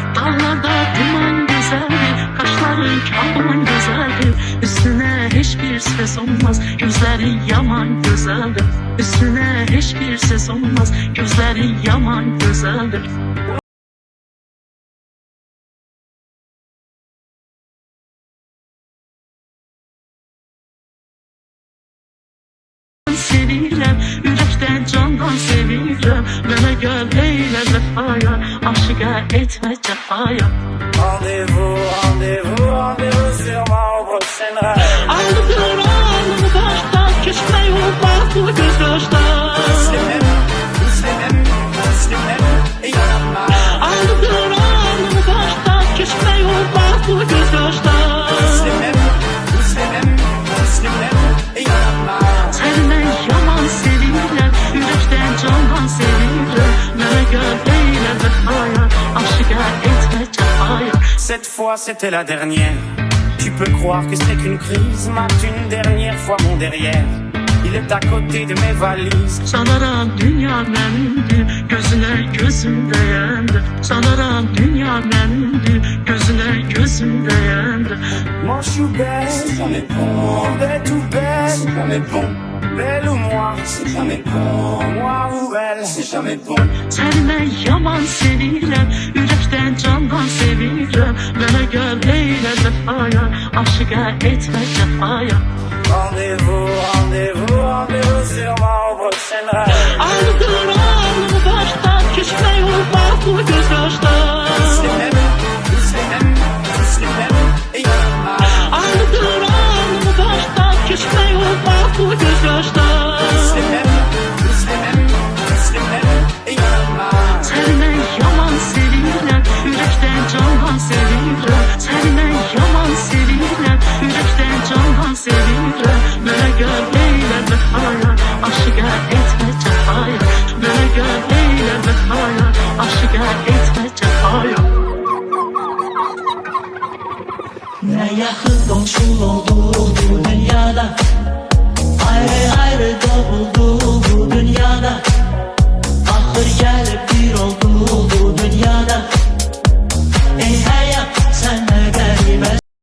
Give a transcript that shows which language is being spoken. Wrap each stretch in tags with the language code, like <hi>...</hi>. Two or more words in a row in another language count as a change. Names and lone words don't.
<tr>Dağlarda duman güzeldir, kaşların kaman güzeldir. Üstüne hiçbir ses olmaz, gözlerin yaman güzeldir. Üstüne hiçbir ses olmaz, gözlerin yaman güzeldir.</tr> <az>Sevirəm, ürəkdən candan sevirəm. Mənə gəl eylə vəfaya, aşıqa etmə cəfaya.</az> <fr>Rendez-vous, rendez-vous, rendez-vous sur ma prochaine rêve.</fr> <az>Aldıqlar alnımı başdan, keçmək olmaz bu göz yaşdan. Müslümüm, Müslümüm, Müslümüm, inanma. Aldıqlar alnımı başdan, keçmək olmaz bu göz yaşdan. Müslümüm, Müslümüm, Müslümüm, inanma. Səndən yaman sevirəm, ürəkdən candan sevirəm. Mənə gəl eylə vəfaya, aşıqa etmə cəfaya.</az> <fr>Cette fois c'était la dernière. Tu peux croire que c'est qu'une crise, mate une dernière fois mon derrière. Il est à côté de mes valises.</fr> <az>Sanaram dünya mənimdir, gözünə gözüm dəyəndi. Sanaram dünya mənimdir, gözünə gözüm dəyəndi.</az> <fr>Mon chou belle, c'est jamais bon. Belle tout belle, c'est jamais bon. Belle ou moi, c'est jamais bon. Moi ou elle, c'est jamais bon.</fr> <az>Səni mən yaman sevirəm, ürəkdən candan sevirəm. Mənə gəl eylə vəfaya, aşıqa etmə cəfaya.</az> <fr>Rendez-vous, rendez-vous, rendez-vous sur ma prochaine rêve.</fr> <az>Aldıqlar alnımı başdan, keçmək olmaz bu göz yaşdan. Müslümüm, Müslümüm, Müslümüm, inanma. Aldıqlar alnımı başdan, keçmək olmaz bu göz yaşdan. Müslümüm, Müslümüm, Müslümüm, inanma. Səni mən yaman sevirəm, ürəkdən candan sevirəm. Səni mən yaman sevirəm, ürəkdən candan sevirəm. Mənə gəl eylə vəfaya, aşıqa etmə cəfaya. Mənə gəl eylə vəfaya, aşıqa etmə cəfaya.</az> <tr>Ne yakın komşun oldu bu dünyada, ayrı ayrı doğuldu bu dünyada. Ahır gelip bir oldu bu dünyada. Ey hayat sen ne garibes.</tr>